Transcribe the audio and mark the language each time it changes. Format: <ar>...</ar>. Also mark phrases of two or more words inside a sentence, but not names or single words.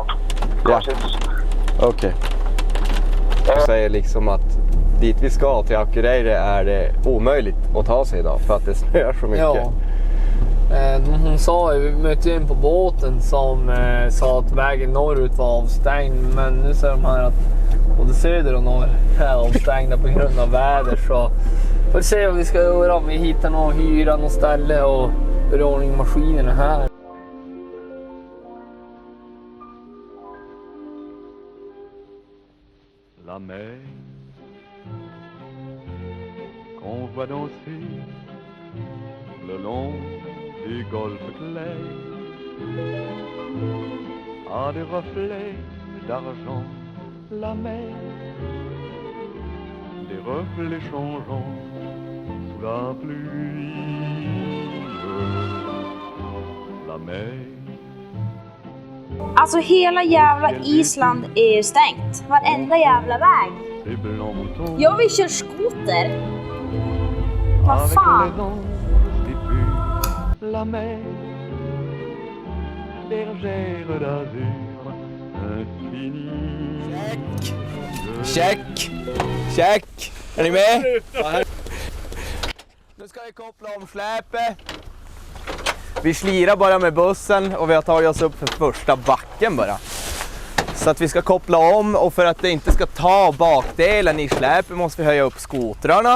<sv>Because Okej. Jag säger liksom att dit vi ska till Akureyri är det omöjligt att ta sig idag för att det snöar så mycket. Ja. Hon sa ju, vi mötte in på båten som sa att vägen norrut var avstängd, men nu säger de här att både söder och norr är avstängda på grund av väder, så får se vad vi ska göra, om vi hittar någon hyra, någon ställe och gör ordning maskinerna här.</sv> <fr>La mer qu'on voit danser le long du golfe clair a des reflets d'argent. La mer, des reflets changeants sous la pluie. La mer.</fr> <sv>Alltså hela jävla Island är stängt. Varenda jävla väg. Jag vill köra skoter. Vad fan?</sv> <fr>La mer, bergère d'azur infini.</fr> <en>Check! Check!</en> <sv>Är ni med? Nu ska vi koppla om släpet. Vi slirar bara med bussen och vi har tagit oss upp för första backen bara. Så att vi ska koppla om, och för att det inte ska ta bakdelen i släpet måste vi höja upp skotrarna.</sv>